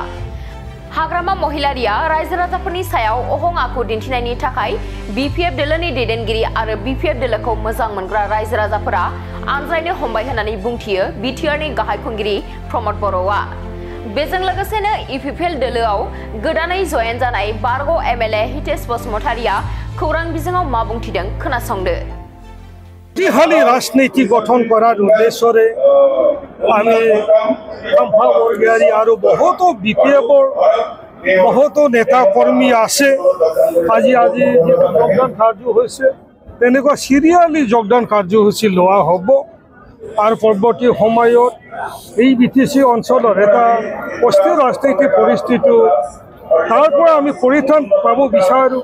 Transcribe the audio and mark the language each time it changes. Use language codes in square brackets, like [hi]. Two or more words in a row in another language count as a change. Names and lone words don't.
[brx] हाग्रामा महिलारिया रायजो राजाफोरनि सायाव अहं आखु दिन्थिनायनि थाखाय बीपीएफ दोलोनि दैदेनगिरि आरो बीपीएफ दोलोखौ मोजां मोनग्रा रायजो राजाफोरा आनज्रायनो हमबाय होननानै बुंथियो बीटीआरनि गाहाय खुंगिरि प्रमद बर'आ। बेजों लोगोसेनो यूपीपीएल दोलोआव गोदानै जयेन जानाय बारग' एमएलए हितेश बसुमतारिया खौरां बिजोङाव मा बुंथिदों खोनासंदो। [as] শক্তিশালী রাজনীতি গঠন করার উদ্দেশ্যে আমি খাম্ফা বরগয়াৰী আৰু বহুতো বিপিএফৰ বহুতো নেতা কৰ্মী আছে। আজি যোগদান কাৰ্যসূচী তেনেকুৱা সিৰিয়ালি যোগদান কাৰ্যসূচী লোৱা হ'ব আৰু পৰৱৰ্তী সময়ত এই বিটিচি অঞ্চলৰ এটা অস্থিৰ ৰাজনৈতিক পৰিস্থিতি তাৰ পৰা আমি পৰিত্ৰাণ পাব বিচাৰোঁ।